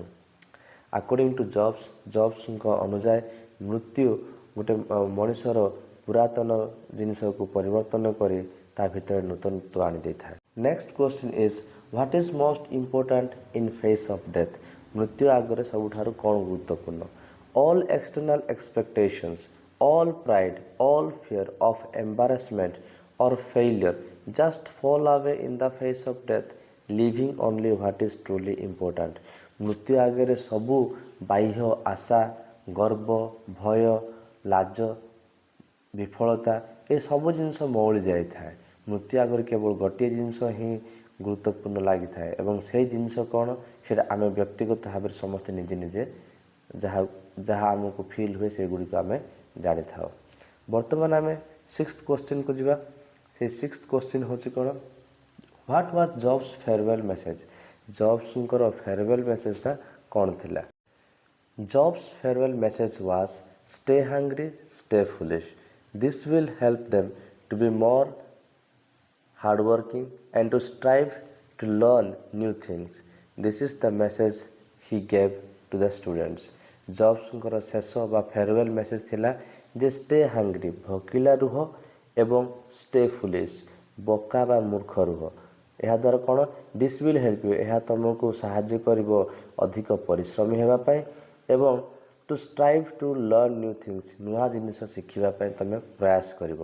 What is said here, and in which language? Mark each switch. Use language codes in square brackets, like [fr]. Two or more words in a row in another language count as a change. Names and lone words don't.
[en] according to [or] ଜବ୍ସଙ୍କ ଅନୁଯାୟୀ ମୃତ୍ୟୁ ଗୋଟେ ମଣିଷର ପୁରାତନ ଜିନିଷକୁ ପରିବର୍ତ୍ତନ କରି ତା ଭିତରେ ନୂତନତ୍ୱ ଆଣିଦେଇଥାଏ। [en] next question is what is most important in face of death? [or] ମୃତ୍ୟୁ ଆଗରେ ସବୁଠାରୁ କ'ଣ ଗୁରୁତ୍ୱପୂର୍ଣ୍ଣ? [en] all external expectations, all pride, all fear of embarrassment or failure just fall away in the face of death, leaving only what is truly important. [or] ମୃତ୍ୟୁ ଆଗରେ ସବୁ ବାହ୍ୟ ଆଶା, ଗର୍ବ, ଭୟ, ଲାଜ, ବିଫଳତା ଏସବୁ ଜିନିଷ ମଉଳି ଯାଇଥାଏ। ମୃତ୍ୟୁ ଆଗରେ କେବଳ ଗୋଟିଏ ଜିନିଷ ହିଁ ଗୁରୁତ୍ୱପୂର୍ଣ୍ଣ ଲାଗିଥାଏ ଏବଂ ସେଇ ଜିନିଷ କ'ଣ ସେଇଟା ଆମେ ବ୍ୟକ୍ତିଗତ ଭାବରେ ସମସ୍ତେ ନିଜେ ନିଜେ ଯାହା ଆମକୁ ଫିଲ୍ ହୁଏ ସେଗୁଡ଼ିକୁ ଆମେ ଜାଣିଥାଉ। ବର୍ତ୍ତମାନ ଆମେ [en] sixth question [or] ଯିବା। ସେଇ [en] sixth question [or] ହେଉଛି କ'ଣ? [en] what was Jobs farewell message? [or] ଜବ୍ସଙ୍କର [en] farewell message [or] କ'ଣ ଥିଲା? [en] Jobs farewell message was stay hungry, stay foolish. This will help them to be more hardworking and to strive to learn new things. This is the message he gave to the students. [or] ଜବ୍ସଙ୍କର ଶେଷ ବା [en] farewell message [or] ଥିଲା ଯେ [en] stay hungry, [or] ଭୋକିଲା ରୁହ ଏବଂ [en] stay foolish, [or] ବୋକା ବା ମୂର୍ଖ ରୁହ। ଏହାଦ୍ୱାରା କ'ଣ, [en] this will help you, [or] ଏହା ତୁମକୁ ସାହାଯ୍ୟ କରିବ ଅଧିକ ପରିଶ୍ରମୀ ହେବା ପାଇଁ ଏବଂ [en] to strive to learn new things, [or] ନୂଆ ଜିନିଷ ଶିଖିବା ପାଇଁ ତୁମେ ପ୍ରୟାସ କରିବ।